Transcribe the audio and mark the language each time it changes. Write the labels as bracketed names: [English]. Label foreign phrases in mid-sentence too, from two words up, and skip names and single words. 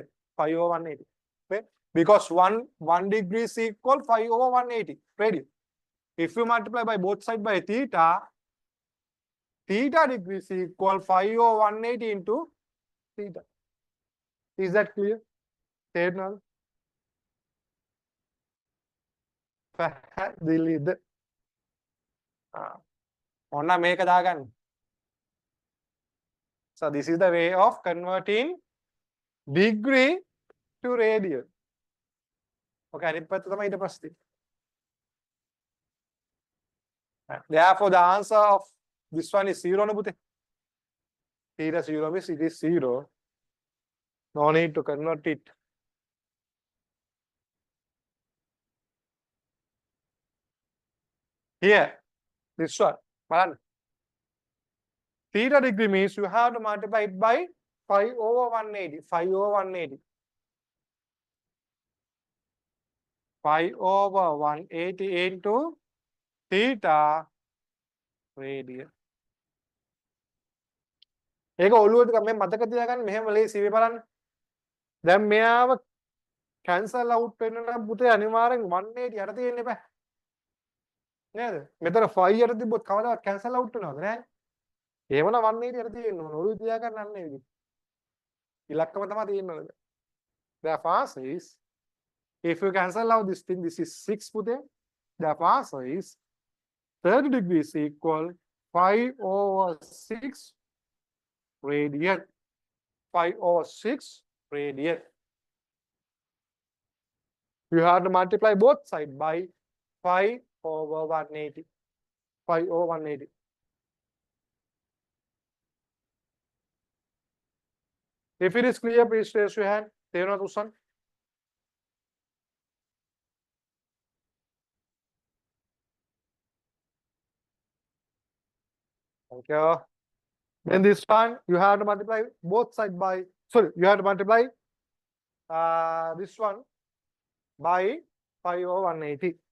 [English] 5 over 180. Okay? Because 1 degree is equal 5 over 180 radian. If you multiply by both sides by theta degree is equal 5 over 180 into theta. Is that clear? [Sinhala] තේරෙනවද? පැහැදිලිද? ඔන්න මේක දාගන්න. [English] So this is the way of converting degree to radian. [Sinhala] Okay, අනිත් පැත්ත තමයි ඊට පස්සේ. [English] Therefore, the answer of this one is 0 [Sinhala] නේ පුතේ. [English] Theta 0 means it is 0. No need to convert it. Here, this one. බලන්න. Theta degree means you have to multiply it by 5 over 180. 5 over 180. 5 over 180 into theta radian. [Sinhala] ඒක ඔළුවට මේ මතක තියාගන්න මෙහෙම ලේසි වෙයි බලන්න. දැන් මෙයාව [English] cancel out [Sinhala] වෙන්න නම් පුතේ අනිවාර්යෙන් 180 යට තියෙන්න එපා. නේද? මෙතන 5 යට තිබ්බොත් කවදාවත් [English] cancel out [Sinhala] වෙනවද නෑ? ඒවන 180 යට තියෙන්න ඕන. ඔළුව තියා ගන්න අන්නේ විදිහ. ඉලක්කම තමයි තියෙන්න ඕනේ. [English] Therefore answer is, if you cancel out this thing, this is 6 පුතේ. Therefore answer is 30 degrees equal 5/6 radian. 5/6 radian. You have to multiply both sides by 5/180. 5/180. If it is clear, please raise your hand. [Sinhala] තේරෙනවද උස්සන්න? [English] Thank you. Then this one, you have to multiply both sides by, sorry, you have to multiply this one by 5/180.